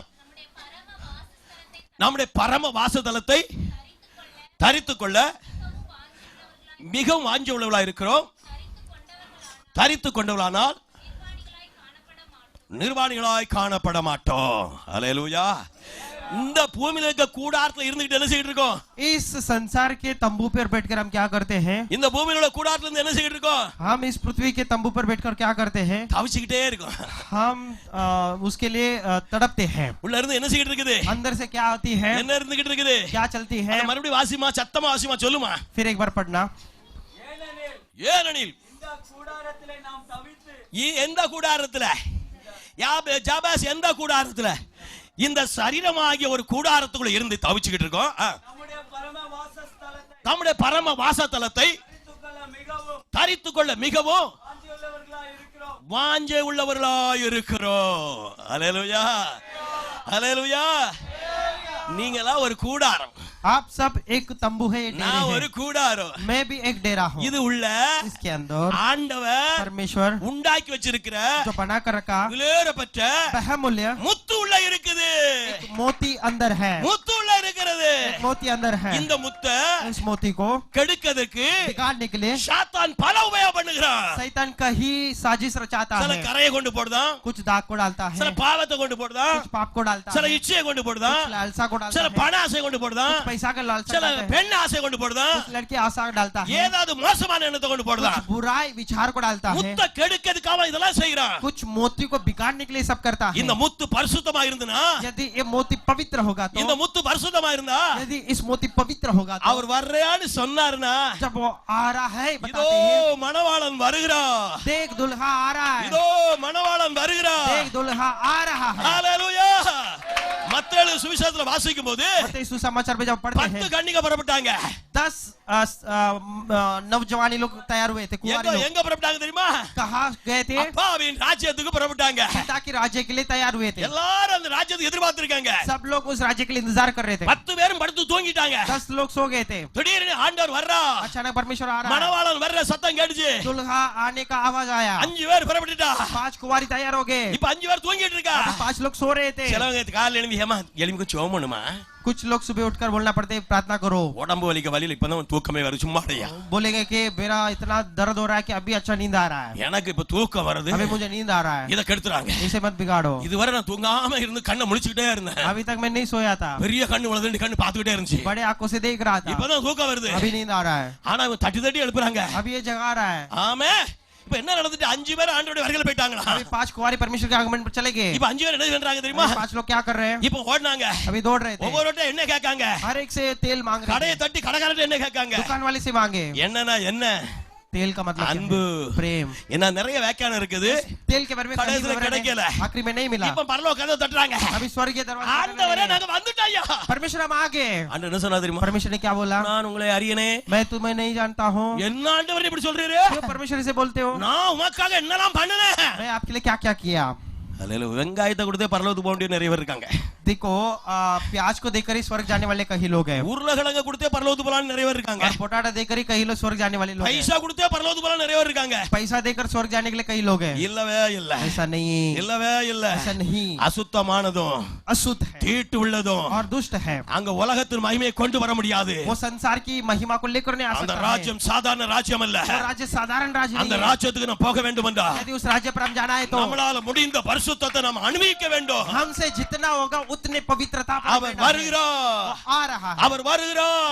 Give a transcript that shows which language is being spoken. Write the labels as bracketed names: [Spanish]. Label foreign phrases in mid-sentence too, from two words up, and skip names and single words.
[Tamil] நம்முடைய பரம வாசதலத்தை தரித்துக் கொள்ள மிகவும் வாஞ்ச உள்ளவர்களாக இருக்கிறோம். தரித்து கொண்டவர்களானால் நிர்வாணிகளாய் காணப்பட மாட்டோம். அல்லேலூயா. இந்த பூமியில இருக்க கூடாரத்துல இருந்துட்டு என்ன செய்யிட்டு இருக்கோம்? [Hindi] इस संसार के तंबू पर बैठकर हम क्या करते हैं? [Tamil] இந்த பூமியில உள்ள கூடாரத்துல இருந்து என்ன செய்யிட்டு இருக்கோம்? [Hindi] हम इस पृथ्वी के तंबू पर बैठकर क्या करते हैं? [Tamil] தவிச்சிட்டே இருக்கோம். [Hindi] हम उसके लिए तड़पते हैं। [Tamil] உள்ள இருந்து என்ன செய்யிட்டு இருக்குது? [Hindi] अंदर से क्या होती है? [Tamil] என்ன இருந்துகிட்டு இருக்குது? [Hindi] क्या चलती है? [Tamil] மறுபடியும் வாசிமா, சத்தமா வாசிமா, சொல்லுமா. [Hindi] फिर एक बार पढ़ना। [Tamil] ஏனெனில் எந்த கூடாரத்துல, ஜாபாஸ் எந்த கூடாரத்துல? இந்த சரீரமாகிய ஒரு கூடாரத்துக்குள்ள இருந்து தவிச்சுக்கிட்டு இருக்கோம். நம்முடைய பரம வாசத்தலத்தை தரித்துக் கொள்ள மிகவும் வாஞ்சை உள்ளவர்களாய் இருக்கிறோம். அல்லேலூயா, அல்லேலூயா. நீங்களா ஒரு கூடாரம், [Hindi] आप सब एक तंबू है, [Tamil] நான் ஒரு கூடாரம், [Hindi] मैं भी एक डेरा हूँ। [Tamil] இது உள்ள [Hindi] इसके अंदर [Tamil] ஆண்டவர் [Hindi] परमेश्वर [Tamil] உண்டாக்கி வச்சிருக்கிற [Hindi] जो बना कर रखा [Tamil] விலையேறப்பட்ட [Hindi] बहुमूल्य [Tamil] முத்து உள்ள இருக்குது. [Hindi] मोती अंदर है, [Tamil] முத்து உள்ள இருக்கிறது. [Hindi] मोती अंदर है। [Tamil] இந்த முத்தை [Hindi] इस मोती को [Tamil] கெடுக்கிறதுக்கு [Hindi] बिगाड़ने के लिए [Tamil] சாத்தான் பல உபயோகம் பண்ணுகிறான். [Hindi] शैतान का ही साजिश रचाता [Tamil] சில [Hindi] है। [Tamil] கரையை கொண்டு போடுதான், [Hindi] कुछ दाग को डालता है, [Tamil] சில பாவத்தை கொண்டு போடுதான், [Hindi] कुछ पाप को डालता [Tamil] சில [Hindi] है, [Tamil] இச்சையை கொண்டு போடுதான், [Hindi] कुछ लालसा को डालता [Tamil] சில [Hindi] है, [Tamil] பண ஆசை கொண்டு போடுதான், [Hindi] कुछ पैसा का लालसा [Tamil] சில [Hindi] डालता है, [Tamil] பெண் ஆசை கொண்டு போடுதான், [Hindi] कुछ लड़की आशा डालता है, [Tamil] ஏதாவது மோசமான எண்ணத்தை கொண்டு போடுதான். [Hindi] कुछ बुराई विचार को डालता है, [Tamil] முத்தை கெடுக்கிறதுக்காக இதெல்லாம் செய்யறான். [Hindi] कुछ मोती को बिगाड़ने के लिए सब करता है। [Tamil] இந்த முத்து பரிசுத்தமா இருந்தனா, [Hindi] यदि ये मोती पवित्र होगा तो, [Tamil] இந்த முத்து பரிசுத்தமா இருந்தா, [Hindi] यदि इस मोती पवित्र होगा तो, [Tamil] அவர் வர்றான்னு சொன்னாருன்னா, [Hindi] जब वो आ रहा है [Tamil] இதோ [Hindi] बताते हैं, [Tamil] மணவாளன் வருகிறார், [Hindi] देख दुल्हा आ रहा है, [Tamil] இதோ மணவாளன் வருகிறார். [Hindi] देख दुल्हा आ रहा है। [Tamil] ஹalleluya. மத்தேயு சுவிசேஷத்துல வாசிக்கும் போது [Hindi] मत्ती सुसमाचार में जब पढ़ते 10 हैं, [Tamil] கன்னிகை புறப்பட்டாங்க. [Hindi] 10 नौजवानी लोग तैयार हुए थे, कुंवारी लोग [Tamil] எங்க புறப்பட்டாங்க தெரியுமா? [Hindi] कहाँ गए थे? [Tamil] அப்பாவின் ராஜ்யத்துக்கு புறப்பட்டாங்க. [Hindi] पिता के राज्य के लिए तैयार हुए थे। [Tamil] எல்லாரும் அந்த ராஜ்யத்தை எதிர்பார்த்திருக்காங்க. [Hindi] सब लोग उस राज्य के लिए इंतजार कर रहे थे। [Tamil] 10 பேரும் படுத்து தூங்கிட்டாங்க. [Hindi] 10 लोग सो गए थे। [Tamil] திடீர்னு ஆண்டவர் வர்றா, [Hindi] अचानक परमेश्वर आ रहा है, [Tamil] மணவாளன் வர்ற சத்தம் கேட்டுச்சு. [Hindi] दुल्हा आने का आवाज आया, [Tamil] 5 பேர் புறப்பட்டுட்டா. [Hindi] 5 कुंवारी तैयार हो गए। [Tamil] இப்ப 5 பேர் தூங்கிட்டு இருக்கா. [Hindi] 5 लोग सो रहे थे। [Tamil] சிலவங்க காலையில எழும்பி ஏமா எலும்பி சோமணுமா, [Hindi] कुछ लोग सुबह उठकर बोलना पड़ते प्रार्थना करो। [Tamil] உடம்பு வலிக்க வலியில இப்பதான் தூக்கமே வரும், சும்மா அடையா. [Hindi] बोलेंगे कि मेरा इतना दर्द हो रहा है कि अभी अच्छा नींद आ रहा है, [Tamil] எனக்கு இப்ப தூக்கம் வருது, [Hindi] अभी मुझे नींद आ रहा है, [Tamil] இத கெடுத்துறாங்க. [Hindi] इसे मत बिगाड़ो। [Tamil] இதுவரை நான் தூங்காம இருந்து கண்ணை முழிச்சுக்கிட்டே இருந்தேன். [Hindi] अभी तक मैं नहीं सोया था, [Tamil] பெரிய கண்ணு வளர்ந்து கண்ணு பாத்துக்கிட்டே இருந்துச்சு. [Hindi] बड़े आंखों से देख रहा था, [Tamil] இப்பதான் தூக்கம் வருது, [Hindi] अभी नींद आ रहा है, [Tamil] ஆனா இவன் தட்டி தட்டி எழுப்புறாங்க. [Hindi] अभी ये जगा रहा है। [Tamil] ஆமே. இப்ப என்ன நடந்துட்டு 5 பேர் ஆண்டவருடைய வருகையில போயிட்டாங்களா? [Hindi] अभी 5 कुंवारी परमेश्वर के आगमन पर चले गए। [Tamil] இப்ப 5 பேர் என்ன பண்றாங்க தெரியுமா? [Hindi] 5 लोग क्या कर रहे हैं? [Tamil] இப்ப ஓடுனாங்க. [Hindi] अभी दौड़ रहे थे, [Tamil] ஒவ்வொருட்ட என்ன கேட்காங்க? [Hindi] हर एक से तेल मांग रहे [Tamil] கடையை [Hindi] थे। [Tamil] தட்டி கடைக்காரர்ட்ட என்ன கேட்காங்க? [Hindi] दुकान वाले से मांगे। [Tamil] என்னன்னா என்ன? [Hindi] तेल का मतलब क्या [Tamil] அன்பு, [Hindi] है? प्रेम। [Tamil] என்ன நிறைய வியாக்கியானம் இருக்குது. [Hindi] तेल के बारे में कहीं [Tamil] கடைசில [Hindi] विवरण [Tamil] கிடைக்கல. [Hindi] नहीं, आखिरी में नहीं मिला। [Tamil] இப்ப பரலோக கதவை தட்டுறாங்க. [Hindi] अभी स्वर्ग के दरवाजे [Tamil] ஆண்டவரே [Hindi] खटखटाने [Tamil] நாங்க வந்துட்டோம்யா. [Hindi] लगे। परमेश्वर हम आ गए। [Tamil] ஆண்டவர் என்ன சொன்னா தெரியுமா? [Hindi] परमेश्वर ने क्या बोला? [Tamil] நான் உங்களை அறியனே. [Hindi] मैं तुम्हें नहीं जानता हूँ। [Tamil] என்ன ஆண்டவர் இப்படி சொல்றீரு? [Hindi] क्यों परमेश्वर से बोलते हो? [Tamil] நான் உமக்காக என்னலாம் பண்ணுனேன்? [Hindi] मैं आपके लिए क्या क्या किया? [Tamil] அல்லேலூயா. வெங்காயத்தை கொடுத்தே பரலோகத்துக்கு போக வேண்டிய நிறைய பேர் இருக்காங்க. [Hindi] देखो प्याज को देकर ही स्वर्ग जाने वाले कई लोग हैं [Tamil] உருளைக்கிழங்க கொடுத்தே பரலோகத்துக்கு போலாம்னு நிறைய பேர் இருக்காங்க [Hindi] और पोटाटा देकर ही कई लोग स्वर्ग जाने वाले लोग हैं [Tamil] பைசா கொடுத்தே பரலோகத்துக்கு போலாம்னு நிறைய பேர் இருக்காங்க [Hindi] पैसा देकर स्वर्ग जाने के लिए कई लोग हैं [Tamil] இல்லவே இல்ல [Hindi] ऐसा नहीं [Tamil] இல்லவே இல்ல [Hindi] ऐसा नहीं [Tamil] அசுத்தமானதும் [Hindi] अशुद्ध है [Tamil] தீட்டு உள்ளதும் [Hindi] और दुष्ट है [Tamil] அங்க உலகத்தின் மகிமையை கொண்டு வர முடியாது [Hindi] वो संसार की महिमा को लेकर नहीं आ [Tamil] அந்த [Hindi] सकता है [Tamil] ராஜ்யம் சாதாரண ராஜ்யம் அல்ல [Hindi] वो राज्य साधारण राज्य [Tamil] அந்த [Hindi] नहीं है [Tamil] ராஜ்யத்துக்கு நாம் போக வேண்டும் என்றா [Hindi] यदि उस राज्य पर हम जाना है तो [Tamil] நம்மளால முடிந்த பரிசுத்தத்தை நாம் அனுபவிக்க வேண்டும் [Hindi] हमसे जितना होगा उतने पवित्रता पर [Tamil] அவர் வருகிறார் [Hindi] वो आ रहा है [Tamil] அவர் வருகிறார்